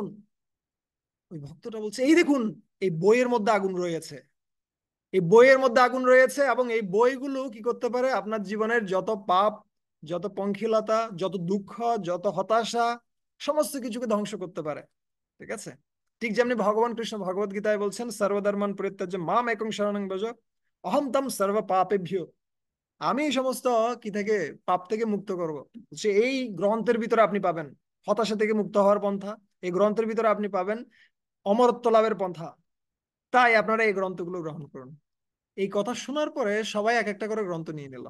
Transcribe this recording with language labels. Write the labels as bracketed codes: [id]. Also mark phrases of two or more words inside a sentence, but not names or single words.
[bn] ওই ভক্তটা বলছে, এই দেখুন, এই বইয়ের মধ্যে আগুন রয়েছে। এই বইয়ের মধ্যে আগুন রয়েছে, এবং এই বইগুলো কি করতে পারে? আপনার জীবনের যত পাপ, যত পঙ্কিলতা, যত দুঃখ, যত হতাশা, সমস্ত কিছুকে ধ্বংস করতে পারে। ঠিক আছে? ঠিক যেমনি ভগবান কৃষ্ণ ভগবত গীতায় বলছেন, [sa] সর্বধর্মান পরিত্যাজ্য মাম একং শরণং ব্রজ অহম তম সর্ব পাপেভ্যো। [bn] আমি এই সমস্ত কি থেকে, পাপ থেকে মুক্ত করব। সে এই গ্রন্থের ভিতরে আপনি পাবেন হতাশা থেকে মুক্ত হওয়ার পন্থা। এই গ্রন্থের ভিতরে আপনি পাবেন অমরত্ব লাভের পন্থা। তাই আপনারা এই গ্রন্থগুলো গ্রহণ করুন। এই কথা শোনার পরে সবাই এক একটা করে গ্রন্থ নিয়ে নিল।